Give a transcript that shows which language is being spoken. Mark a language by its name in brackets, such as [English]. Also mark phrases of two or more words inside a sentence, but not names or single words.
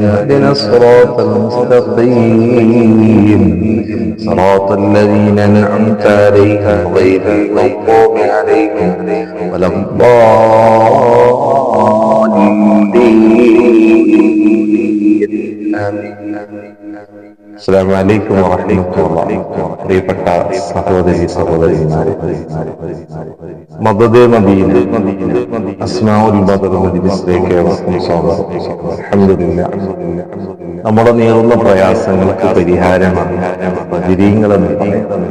[Arabic] اهدنا الصراط المستقيم صراط الذين أنعمت عليهم غير المغضوب عليهم ولا الضالين. آمين. السلام عليكم ورحمة الله. [Malayalam] പ്രിയപ്പെട്ട സഹോദരി സഹോദരിമാരെ, മദദ് മദീന അസ്മാഉൽ ബദർ മജ്ലിസിലേക്ക് ഏവർക്കും സ്വാഗതം. അൽഹംദുലില്ലാഹ്, നമ്മുടെ നീറുന്ന പ്രയാസങ്ങൾക്ക് പരിഹാരമാണ് ബദരീങ്ങളെന്ന് പറയുന്നത്.